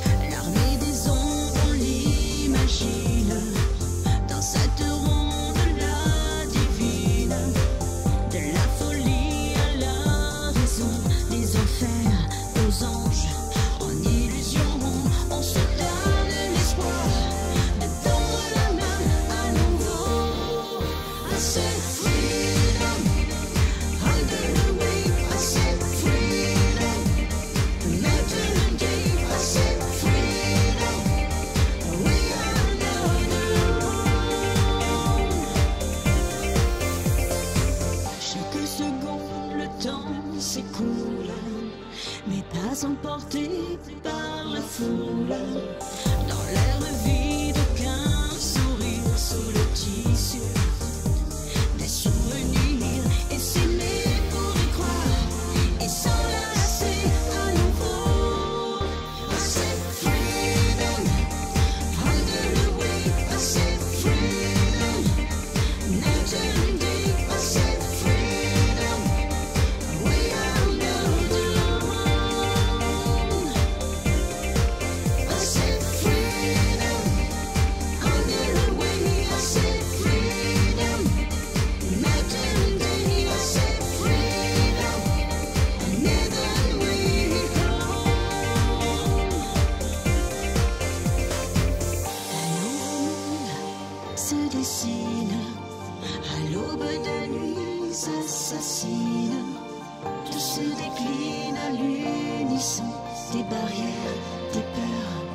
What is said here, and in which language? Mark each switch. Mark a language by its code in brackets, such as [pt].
[fr] L'armée des ombres, on l'imagine dans cette ronde-là divine, de la folie à la raison, des enfers aux anges. En illusion, on se donne l'espoir de tendre la main à nouveau. [en] I said freedom, under the wing. I said freedom, imagine a day. I said freedom, we are not alone. [fr] Chaque seconde, le temps s'écoule, mais pas emporté par la foule. Dans l'air vide, aucun sourire sous le tissu des souvenirs. Et s'aimer pour y croire et s'enlacer à nouveau. [en] I said freedom, under the wing. I said freedom, night and day. I said freedom, we are not alone. I said freedom, under the wing. I said freedom, night and day. I said freedom, and then we go. [fr] Un nouveau monde se dessine à l'aube de nuits assassines. Tout se décline à l'unisson, des barrières, des peurs.